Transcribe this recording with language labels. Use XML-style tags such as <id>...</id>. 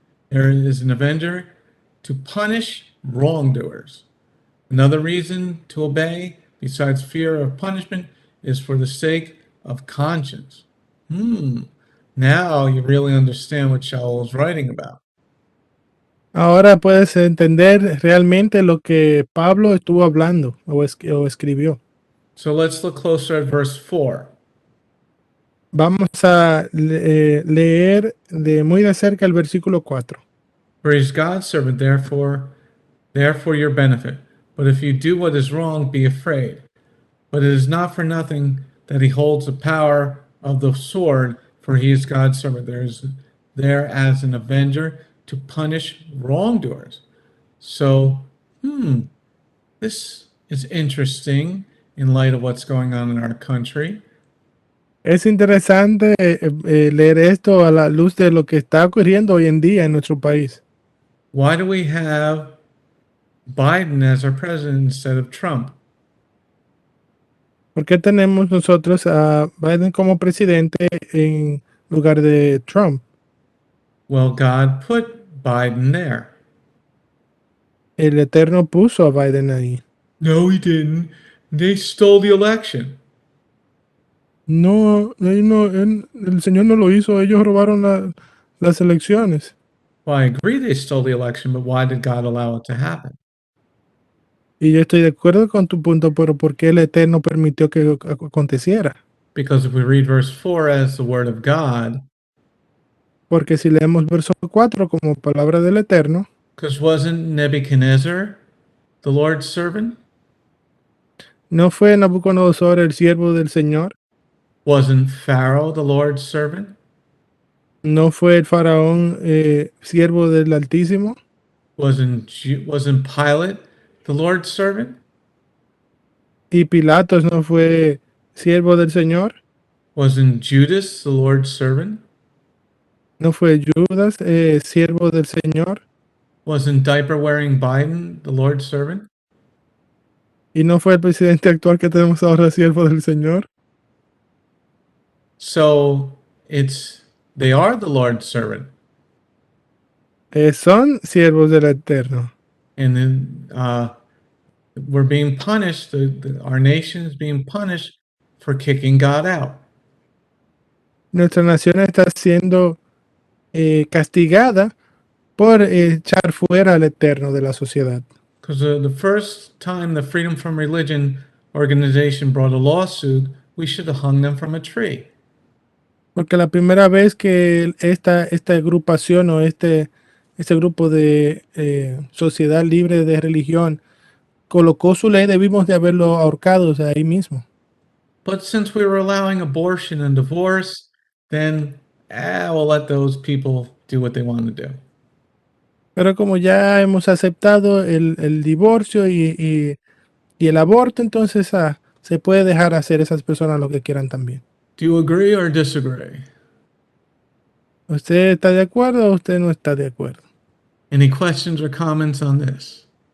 <en>There is an avenger to punish wrongdoers. Another reason to obey, besides fear of punishment, is for the sake of conscience. Now you really understand what Shaul is writing about.</en> <es>Ahora puedes entender realmente lo que Pablo estuvo hablando o escribió.</es> <en>So let's look closer at verse 4.</en> <es>Vamos a leer de muy de cerca el versículo 4.</es> <en>For he is God's servant, therefore your benefit. But if you do what is wrong, be afraid. But it is not for nothing that he holds the power of the sword, for he is God's servant. There as an avenger to punish wrongdoers. So, this is interesting in light of what's going on in our country.</en> <es>Es interesante leer esto a la luz de lo que está ocurriendo hoy en día en nuestro país.</es> <en>Why do we have Biden as our president instead of Trump?</en> <es>¿Por qué tenemos nosotros a Biden como presidente en lugar de Trump?</es> <en>Well, God put Biden there.</en> <es>El Eterno puso a Biden ahí.</es> <en>No, he didn't. They stole the election.</en> <es>No, el Señor no lo hizo, ellos robaron las elecciones.</es> <en>Well, I agree they stole the election, but why did God allow it to happen?</en> <es>Y yo estoy de acuerdo con tu punto, pero ¿por qué el Eterno permitió que aconteciera?</es> <en>Because if we read verse 4 as the word of God,</en> <es>Porque si leemos verso 4 como palabra del Eterno,</es> <en>because wasn't Nebuchadnezzar the Lord's servant?</en> <es>¿no fue Nabucodonosor el siervo del Señor?</es> <en>Wasn't Pharaoh the Lord's servant?</en> <es>¿No fue el faraón siervo del Altísimo?</es> <en>Wasn't Pilate the Lord's servant?</en> <es>¿Y Pilatos no fue siervo del Señor?</es> <en>Wasn't Judas the Lord's servant?</en> <es>¿No fue Judas siervo del Señor?</es> <en>Wasn't diaper-wearing Biden the Lord's servant?</en> <es>¿Y no fue el presidente actual que tenemos ahora siervo del Señor?</es> <en>So they are the Lord's servant.</en> <es>Son siervos del Eterno.</es> <en>And then we're being punished, our nation is being punished for kicking God out.</en> <es>Nuestra nación está siendo castigada por echar fuera al Eterno de la sociedad.</es> <en>Because the first time the Freedom from Religion organization brought a lawsuit, we should have hung them from a tree.</en> <es>Porque la primera vez que esta agrupación o este grupo de sociedad libre de religión colocó su ley, debimos de haberlo ahorcado ahí mismo.</es> <en>But since we were allowing abortion and divorce, then we'll let those people do what they want to do.</en> <es>Pero como ya hemos aceptado el divorcio y el aborto, entonces se puede dejar hacer esas personas lo que quieran también.</es> <en>Do you agree or disagree?</en> <es>¿Usted está de acuerdo o usted no está de acuerdo?</es> <en>Any questions or comments on this?</en>